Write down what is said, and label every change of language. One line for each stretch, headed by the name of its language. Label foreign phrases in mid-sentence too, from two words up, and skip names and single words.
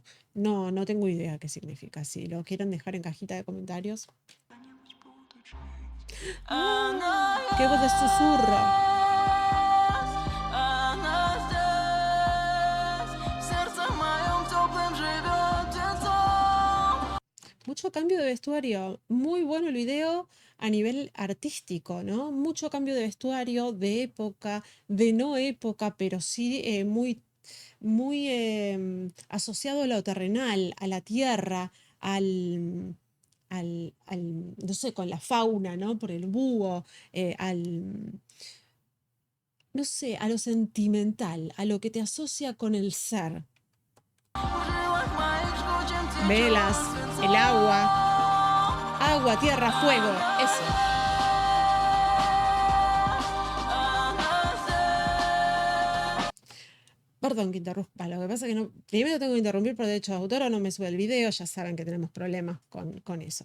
Spanish: No, no tengo idea qué significa. Si lo quieren dejar en cajita de comentarios.
Russian: Она
Spanish: ¡Qué voz de susurro!
Russian: Она здесь, в сердце моем теплым живет птенцом.
Spanish: Mucho cambio de vestuario, muy bueno el video a nivel artístico, ¿no? Mucho cambio de vestuario, de época, de no época, pero sí muy, muy asociado a lo terrenal, a la tierra, no sé, con la fauna, ¿no? Por el búho, no sé, a lo sentimental, a lo que te asocia con el ser.
Russian: В жилах моих жгучим течет
Spanish: Velas, el agua, agua, tierra, fuego, eso. Perdón que interrumpa, lo que pasa es que no, primero tengo que interrumpir por derecho de autor o no me sube el video, ya saben que tenemos problemas con eso.